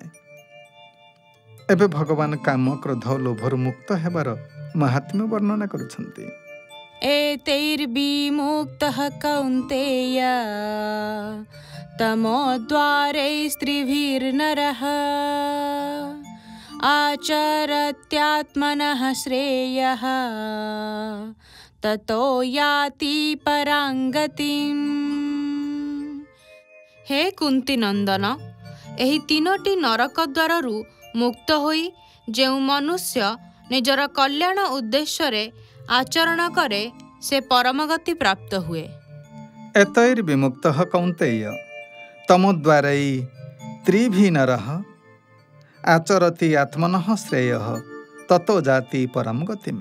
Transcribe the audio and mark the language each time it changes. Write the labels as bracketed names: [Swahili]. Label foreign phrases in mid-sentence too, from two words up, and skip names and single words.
[Odia] ଏବେ ଭଗବାନ କାମ, କ୍ରୋଧ ଓ ଲୋଭରୁ ମୁକ୍ତ ହେବାର ମାହାତ୍ମ୍ୟ ବର୍ଣ୍ଣନା କରୁଛନ୍ତି। [Sanskrit] ଏତୈର୍ବିମୁକ୍ତଃ କୌନ୍ତେୟ ତମୋଦ୍ୱାରୈସ୍ତ୍ରିଭିର୍ନରଃ आचरत्यात्मनः श्रेयः ततो याति परां गतिम्। [Hindi] हे कुंती नंदन, [Odia] ଏହି ତିନୋଟି ନରକ ଦ୍ୱାରରୁ ମୁକ୍ତ ହୋଇ ଯେଉଁ ମନୁଷ୍ୟ ନିଜର କଲ୍ୟାଣ ଉଦ୍ଦେଶ୍ୟରେ ଆଚରଣ କରେ ସେ ପରମଗତି ପ୍ରାପ୍ତ ହୁଏ। [Sanskrit] ଏତୈର୍ବିମୁକ୍ତଃ କୌନ୍ତେୟ ତମୋଦ୍ୱାରୈ ତ୍ରିଭିର୍ନରଃ ଆଚରତି ଆତ୍ମନଃ ଶ୍ରେୟଃ ତତୋ ଯାତି ପରମ ଗତିମ୍।